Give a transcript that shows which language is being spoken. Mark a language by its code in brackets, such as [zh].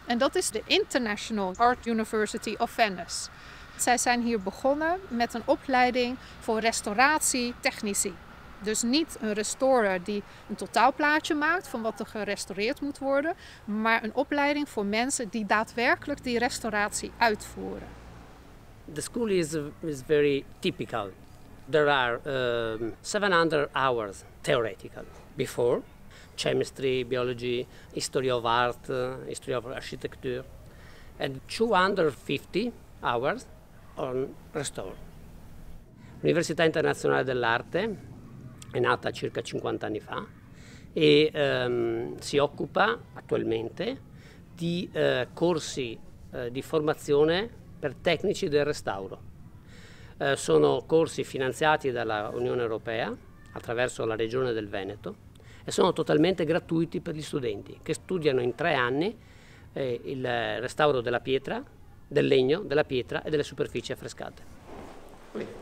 [nl] En dat is de International Art University of Venice. Zij zijn hier begonnen met een opleiding voor restauratietechnici. Dus niet een restorer die een totaalplaatje maakt van wat er gerestaureerd moet worden, maar een opleiding voor mensen die daadwerkelijk die restauratie uitvoeren. [en] The school is very typical. There are 700 hours theoretical before chemistry, biology, history of art, history of architecture, and 250 hours on restore. [it] L'Università Internazionale dell'Arte è nata circa 50 anni fa e si occupa attualmente di corsi di formazione per tecnici del restauro. Sono corsi finanziati dalla Unione Europea attraverso la Regione del Veneto e sono totalmente gratuiti per gli studenti che studiano in 3 anni il restauro della pietra, del legno, della pietra e delle superfici affrescate.